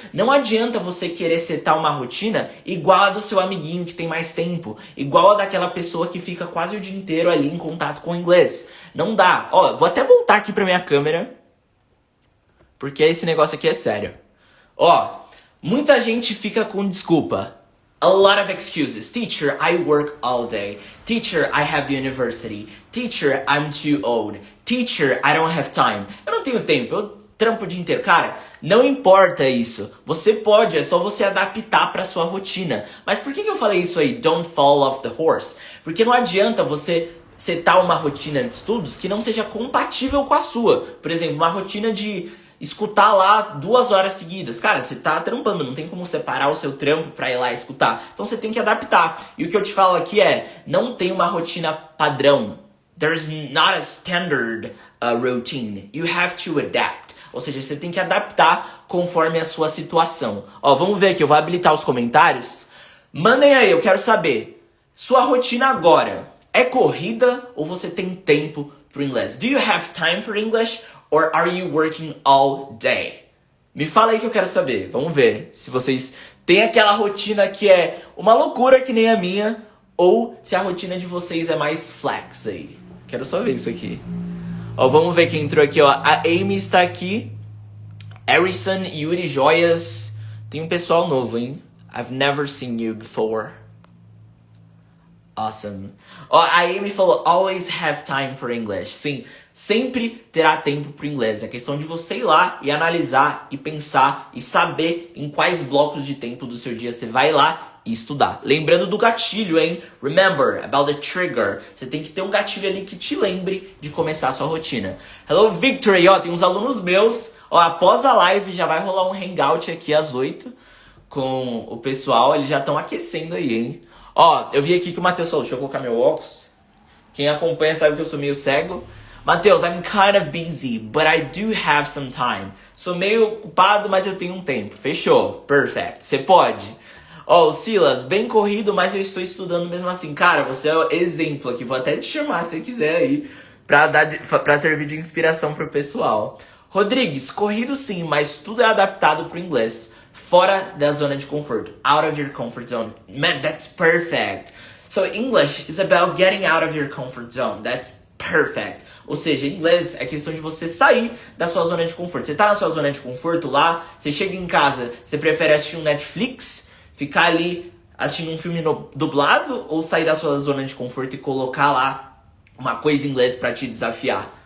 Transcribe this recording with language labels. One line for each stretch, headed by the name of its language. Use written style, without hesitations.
Portuguese: Não adianta você querer setar uma rotina igual a do seu amiguinho que tem mais tempo, igual a daquela pessoa que fica quase o dia inteiro ali em contato com o inglês. Não dá. Ó, vou até voltar aqui pra minha câmera, porque esse negócio aqui é sério. Ó, muita gente fica com desculpa.
English: A lot of excuses. Teacher, I work all day. Teacher, I have university. Teacher, I'm too old. Teacher, I don't have time.
Portuguese: Eu não tenho tempo. trampo o dia inteiro. Cara, não importa isso. Você pode, é só você adaptar pra sua rotina. Mas por que eu falei isso aí?
English: Don't fall off the horse.
Portuguese: Porque não adianta você setar uma rotina de estudos que não seja compatível com a sua. Por exemplo, uma rotina de escutar lá 2 horas seguidas. Cara, você tá trampando, não tem como separar o seu trampo pra ir lá escutar. Então você tem que adaptar. E o que eu te falo aqui é, não tem uma rotina padrão.
English: There's not a standard routine. You have to adapt.
Portuguese: Ou seja, você tem que adaptar conforme a sua situação. Ó, vamos ver aqui, eu vou habilitar os comentários. Mandem aí, eu quero saber. Sua rotina agora é corrida ou você tem tempo pro inglês?
English: Do you have time for English or are you working all day?
Portuguese: Me fala aí que eu quero saber. Vamos ver se vocês têm aquela rotina que é uma loucura que nem a minha ou se a rotina de vocês é mais flex aí. Quero só ver isso aqui. Ó, vamos ver quem entrou aqui, ó. A Amy está aqui. Harrison, Yuri, Joias. Tem um pessoal novo, hein?
English: I've never seen you before. Awesome.
Portuguese: Ó, a Amy falou,
English: always have time for English.
Portuguese: Sim, sempre terá tempo pro inglês. É questão de você ir lá e analisar e pensar e saber em quais blocos de tempo do seu dia você vai lá e estudar. Lembrando do gatilho, hein?
English: Remember about the trigger.
Portuguese: Você tem que ter um gatilho ali que te lembre de começar a sua rotina.
English: Hello, Victory.
Portuguese: Ó, tem uns alunos meus. Ó, após a live já vai rolar um hangout aqui às 8 com o pessoal. Eles já estão aquecendo aí, hein? Ó, eu vi aqui que o Matheus falou, deixa eu colocar meu óculos. Quem acompanha sabe que eu sou meio cego.
English: Matheus, I'm kind of busy, but I do have some time.
Portuguese: Sou meio ocupado, mas eu tenho um tempo. Fechou? Perfect. Você pode. Ó, o Silas, bem corrido, mas eu estou estudando mesmo assim. Cara, você é o exemplo aqui. Vou até te chamar se você quiser aí, pra servir de inspiração pro pessoal. Rodrigues, corrido sim, mas tudo é adaptado pro inglês. Fora da zona de conforto.
English: Out of your comfort zone. Man, that's perfect. So English is about getting out of your comfort zone. That's perfect.
Portuguese: Ou seja, inglês é questão de você sair da sua zona de conforto. Você tá na sua zona de conforto lá, você chega em casa, você prefere assistir um Netflix, ficar ali assistindo um filme dublado, ou sair da sua zona de conforto e colocar lá uma coisa em inglês pra te desafiar?